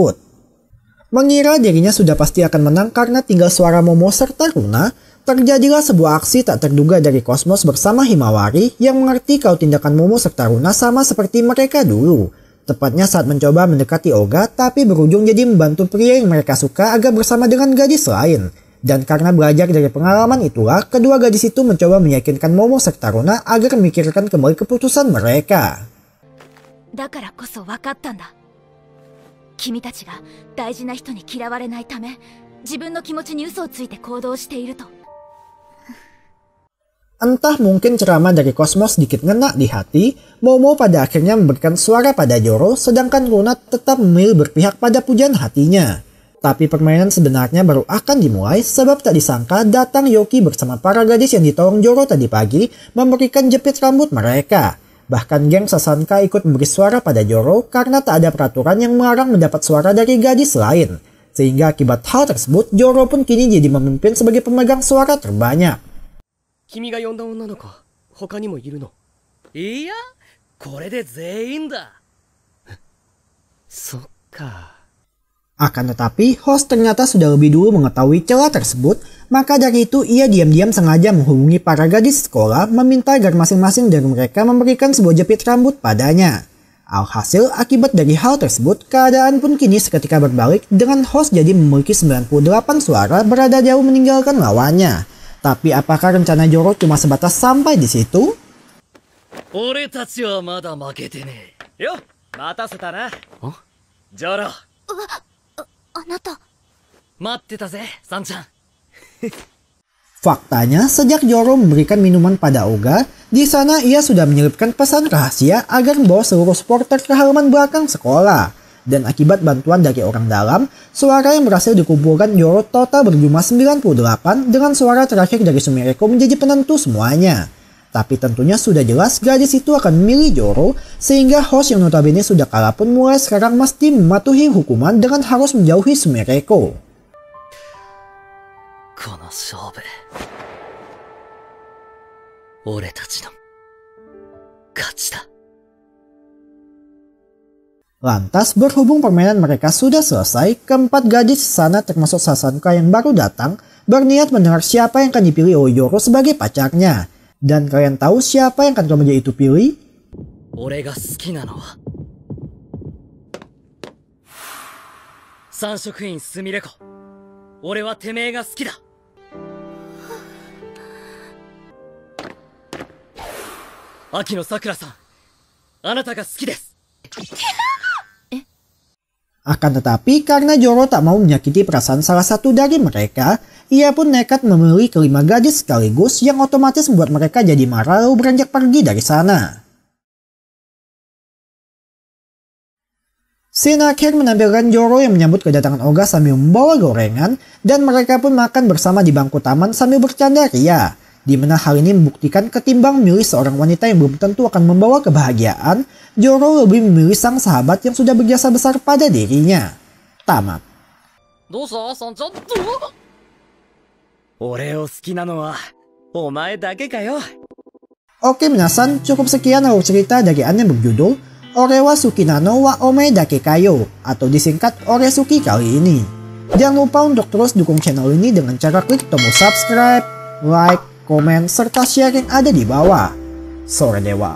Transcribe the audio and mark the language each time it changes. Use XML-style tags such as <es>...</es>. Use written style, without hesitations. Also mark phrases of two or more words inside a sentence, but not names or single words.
<id>Mengira dirinya sudah pasti akan menang karena tinggal suara Momo serta Runa, terjadilah sebuah aksi tak terduga dari Cosmos bersama Himawari yang mengerti kalau tindakan Momo serta Runa sama seperti mereka dulu. Tepatnya saat mencoba mendekati Oga tapi berujung jadi membantu pria yang mereka suka agar bersama dengan gadis lain. Dan karena belajar dari pengalaman itulah, kedua gadis itu mencoba meyakinkan Momo serta Runa agar memikirkan kembali keputusan mereka.</id> <ja>だからこそ分かったんだ。君たちが大事な人に嫌われないため、自分の気持ちに嘘をついて行動していると。</ja> <id>Entah mungkin ceramah dari Cosmos sedikit ngena di hati, Momo pada akhirnya memberikan suara pada Zoro, sedangkan Runa tetap memilih berpihak pada pujaan hatinya. Tapi permainan sebenarnya baru akan dimulai sebab tak disangka datang Yoki bersama para gadis yang ditolong Zoro tadi pagi memberikan jepit rambut mereka. Bahkan geng Sasanka ikut memberi suara pada Zoro karena tak ada peraturan yang melarang mendapat suara dari gadis lain. Sehingga akibat hal tersebut, Zoro pun kini jadi memimpin sebagai pemegang suara terbanyak.</id> <ja>君が呼んだ女の子、他にもいるの？いや、これで全員だ。そっか。</ja> <id>Akan tetapi, host ternyata sudah lebih dulu mengetahui celah tersebut, maka dari itu ia diam-diam sengaja menghubungi para gadis sekolah meminta agar masing-masing dari mereka memberikan sebuah jepit rambut padanya. Alhasil, akibat dari hal tersebut, keadaan pun kini seketika berbalik dengan host jadi memiliki 98 suara berada jauh meninggalkan lawannya. Tapi apakah rencana Zoro cuma sebatas sampai di situ?</id> <ja>俺たちはまだ負けてねえ。よ、待たせたな。ジョロ。あなた。待ってたぜ、サンちゃん。</ja> <id>Faktanya, sejak Zoro memberikan minuman pada Oga, di sana ia sudah menyelipkan pesan rahasia agar membawa seluruh supporter ke halaman belakang sekolah. Dan akibat bantuan dari orang dalam, suara yang berhasil dikumpulkan Zoro total berjumlah 98 dengan suara terakhir dari Sumireko menjadi penentu semuanya. Tapi tentunya sudah jelas gadis itu akan memilih Zoro, sehingga host yang notabene sudah kalah pun mulai sekarang mesti mematuhi hukuman dengan harus menjauhi Sumireko.</id> <ja>この勝負、俺たちの勝ちだ。</ja> <id>Lantas, berhubung permainan mereka sudah selesai, keempat gadis di sana termasuk Sasanka yang baru datang, berniat mendengar siapa yang akan dipilih oleh Zoro sebagai pacarnya. Dan kalian tahu siapa yang akan remaja itu pilih?</id> <ja>俺が好きなのは三色院すみれ子。俺はてめえが好きだ。秋野さくらさん、あなたが好きです。</ja> <id>Akan tetapi, karena Zoro tak mau menyakiti perasaan salah satu dari mereka, ia pun nekat memilih kelima gadis sekaligus yang otomatis membuat mereka jadi marah lalu beranjak pergi dari sana. Scene akhir menampilkan Zoro yang menyambut kedatangan Oga sambil membawa gorengan, dan mereka pun makan bersama di bangku taman sambil bercanda ria. Di mana hal ini membuktikan ketimbang memilih seorang wanita yang belum tentu akan membawa kebahagiaan, Zoro lebih memilih sang sahabat yang sudah berjasa besar pada dirinya. Tamat.</id> <ja>どうしたサンちゃん。俺を好きなのはお前だけかよ。</ja> <id>Oke minasan, cukup sekian alur cerita dari anime berjudul Orewa Sukinano wa Ome Dake Kayo atau disingkat Oresuki kali ini. Jangan lupa untuk terus dukung channel ini dengan cara klik tombol subscribe, like, komen, serta share yang ada di bawah.</id>